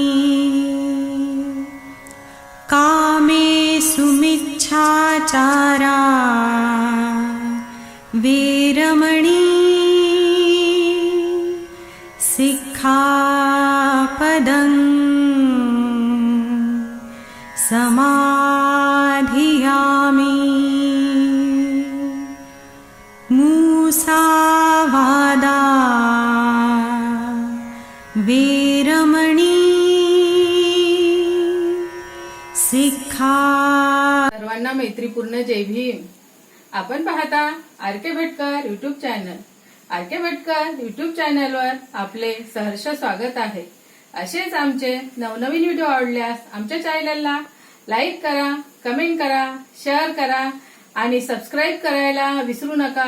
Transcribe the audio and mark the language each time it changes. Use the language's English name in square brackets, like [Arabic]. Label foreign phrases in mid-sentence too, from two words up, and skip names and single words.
[Pali] कामेषु मिच्छाचारा वीरमणि सिक्खापदं समाधियामि। मुसावादा वीरमणि सिक्खा। [Marathi] सर्वांना मैत्रीपूर्ण जय भीम। आपण पाहता आर के भटकर यूट्यूब चॅनल। आर के भटकर यूट्यूब चॅनलवर आपले सहर्ष स्वागत आहे। असेच आमचे नवनवीन व्हिडिओ आवडल्यास आमच्या चॅनलला लाईक करा, कमेंट करा, शेअर करा आणि सबस्क्राईब करायला विसरू नका।